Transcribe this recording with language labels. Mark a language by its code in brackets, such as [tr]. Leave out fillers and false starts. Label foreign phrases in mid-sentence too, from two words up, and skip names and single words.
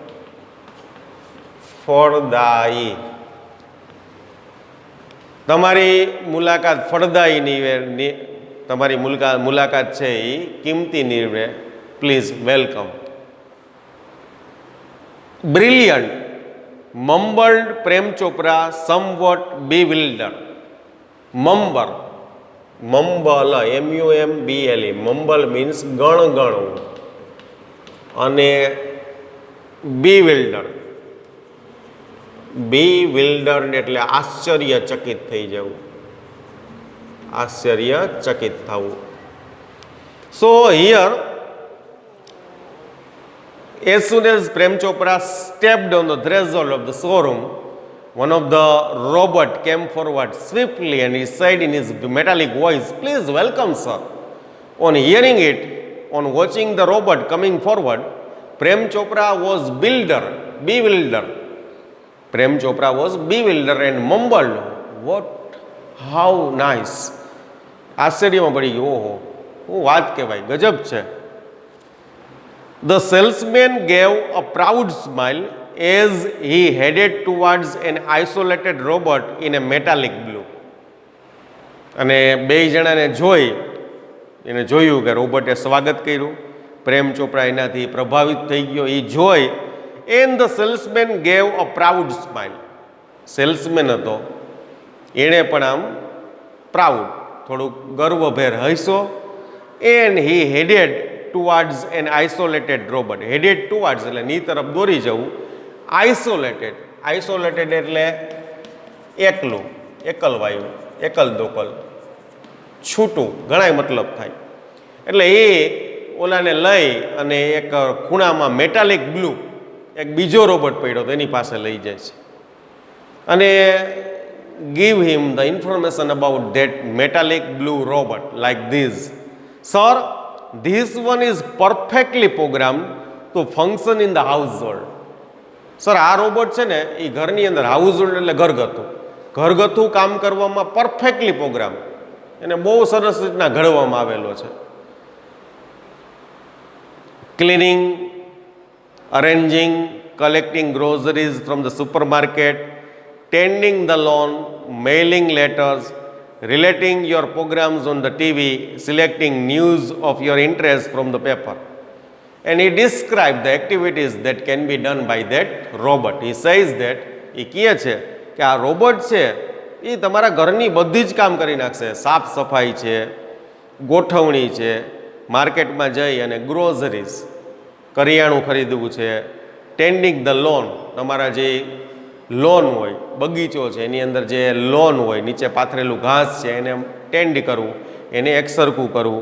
[gu] ફળદાયી, તમારી મુલાકાત ફળદાયી નીવડે, તમારી મુલાકાત છે એ કિંમતી નીવડે. [en] Please welcome. Brilliant mumbled Prem Chopra, somewhat bewildered. Mumble, M-U-M-B-L-E. Mumble means [gu] ગણવું, અને bewildered એટલે આશ્ચર્યચકિત થઈ જવું, આશ્ચર્યચકિત થવું. [en] So here, as soon as Prem Chopra stepped on the threshold of the showroom, one of the robot came forward swiftly and he said in his metallic voice, please welcome sir. On hearing it, on watching the robot coming forward, Prem Chopra was bewildered. Prem Chopra was bewildered and mumbled, what, how nice. [gu] આશ્ચર્યમાં પડી ગયો, ઓહો, હું વાત કહેવાય, ગજબ છે. [en] The salesman gave a proud smile as he headed towards an isolated robot in a metallic blue. [gu] અને બે જણાને એને જોયું કે રોબોટે સ્વાગત કર્યું. પ્રેમ ચોપરા એનાથી પ્રભાવિત થઈ ગયો. એ જોઈ, [en] and the salesman gave a proud smile. [gu] સેલ્સમેન હતો, એણે પણ આમ પ્રાઉડ, થોડુંક ગર્વભેર હસ્યો. [en] and he headed towards an isolated robot. Headed towards [gu] એટલે ની તરફ દોરી જવું. Isolated એટલે એકલું, એકલવાયું, એકલ દોકલ, છૂટું, ઘણાય મતલબ થાય. એટલે એ ઓલાને લઈ અને એક ખૂણામાં [en] metallic blue [gu] એક બીજો રોબોટ પડ્યો તો એની પાસે લઈ જાય છે અને [en] give him the information about that metallic blue robot like this. Sir, this one is perfectly programmed to function in the household. [gu] સર, આ રોબોટ છે ને એ ઘરની અંદર, હાઉસહોલ્ડ એટલે ઘરગથ્થું કામ કરવામાં [en] perfectly program, [gu] એને બહુ સરસ રીતના ઘડવામાં આવેલો છે. [en] ક્લિનિંગ, arranging, collecting groceries from the supermarket, tending the lawn, mailing letters, relating your programs on the TV, selecting news of your interest from the paper. And he described the activities that can be done by that robot. He says that, [gu] એ કહે છે કે આ રોબોટ છે એ તમારા ઘરની બધી જ કામ કરી નાખશે. સાફ સફાઈ છે, ગોઠવણી છે, માર્કેટમાં જઈ અને ગ્રોસરીઝ, કરિયાણું ખરીદવું છે, [en] tending the lawn, [gu] તમારા જે લોન હોય, બગીચો છે એની અંદર જે લોન હોય, નીચે પાથરેલું ઘાસ છે એને ટેન્ડ કરવું, એને એકસરખું કરવું.